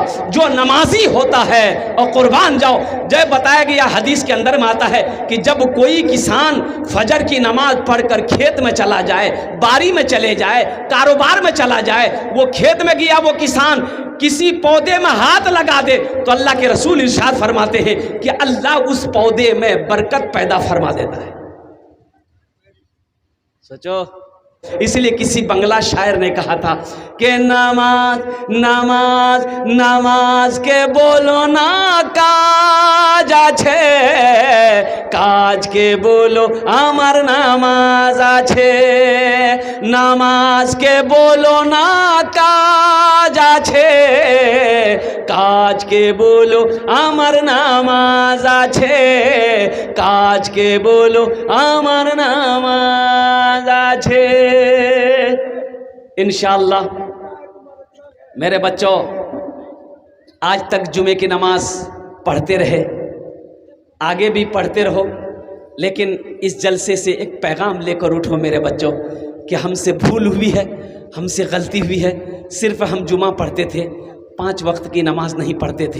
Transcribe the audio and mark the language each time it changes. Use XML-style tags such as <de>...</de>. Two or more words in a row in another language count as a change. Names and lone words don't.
<ur>جو نمازی ہوتا ہے اور قربان جاؤ، جب بتایا گیا حدیث کے اندر میں آتا ہے کہ جب کوئی کسان فجر کی نماز پڑھ کر کھیت میں چلا جائے، باری میں چلے جائے، کاروبار میں چلا جائے، وہ کھیت میں گیا وہ کسان کسی پودے میں ہاتھ لگا دے تو اللہ کے رسول ارشاد فرماتے ہیں کہ اللہ اس پودے میں برکت پیدا فرما دیتا ہے۔ سوچو، اس لیے کسی بنگلہ شاعر نے کہا تھا کہ</ur> <bn>নামাজ নামাজ নামাজ কে বলো না কাজ আছে কাজ কে বলো আমার নামাজ আছে, নামাজ কে বলো না কাজ আছে, কাজ কে বলো আমার নামাজ আছে, কাজ কে বলো আমার নামাজ আছে।</bn> <ur>انشاءاللہ میرے بچوں، آج تک جمعے کی نماز پڑھتے رہے، آگے بھی پڑھتے رہو، لیکن اس جلسے سے ایک پیغام لے کر اٹھو میرے بچوں کہ ہم سے بھول ہوئی ہے، ہم سے غلطی ہوئی ہے، صرف ہم جمعہ پڑھتے تھے، 5 وقت کی نماز نہیں پڑھتے تھے۔</ur>